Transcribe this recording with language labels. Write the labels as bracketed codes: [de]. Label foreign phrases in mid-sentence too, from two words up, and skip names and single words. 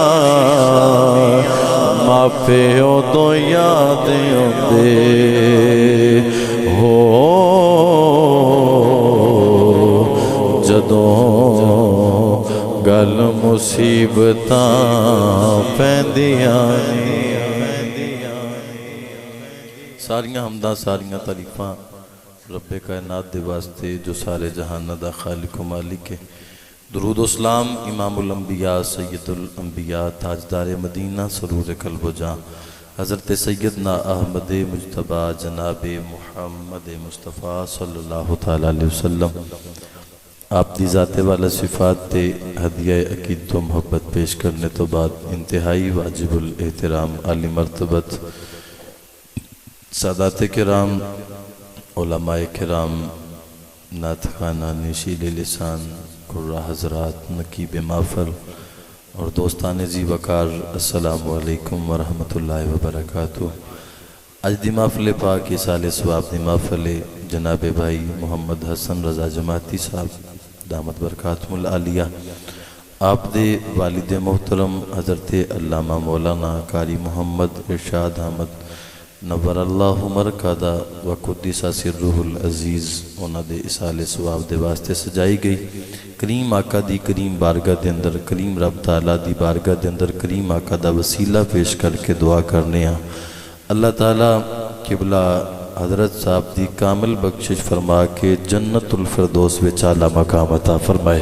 [pa] ماپے اودوں یاد آوندے ہو جدوں گل مصیبتاں پیندیاں نے ساریاں حمداں ساریاں تعریفاں ربِ کائنات دے واسطے جو سارے جہان دا خالق و مالک ہے. درود و سلام امام الانبیاء سید الانبیاء تاجدار مدینہ سرور قلب جاں حضرت سیدنا احمد مجتبیٰ جناب محمد مصطفیٰ [ar] صلى الله تعالى عليه وسلم [pa] آپ دی ذات والا صفات تے ہدیہ عقیدت و محبت پیش کرنے توں بعد انتہائی واجب الاحترام عالی مرتبت سادات کرام علمائے کرام نعت خواناں خوش لسان قراء حضرات نقیب محفل اور دوستان ذی وقار [ar] السلام عليكم ورحمة الله وبركاته. [pa] اج دی محفل پاک ایصال ثواب دی محفل جناب بھائی محمد حسن رضا جماعتی صاحب [ar] دامت بركاتهم العالية [pa] آپ دے والد محترم حضرت علامہ مولانا قاری محمد ارشاد احمد [ar] نور الله مرقده وقدس سره العزيز [pa] انہاں دے ایصال ثواب دے واسطے سجائی گئی کریم آقا دی کریم بارگاہ دے اندر کریم رب تعالیٰ دی بارگاہ دے اندر کریم آقا دا وسیلہ پیش کر کے دعا کرنے اللہ تعالیٰ قبلہ حضرت صاحب دی کامل بخشش فرما کے جنت الفردوس وچ اعلیٰ مقام عطا فرمائے.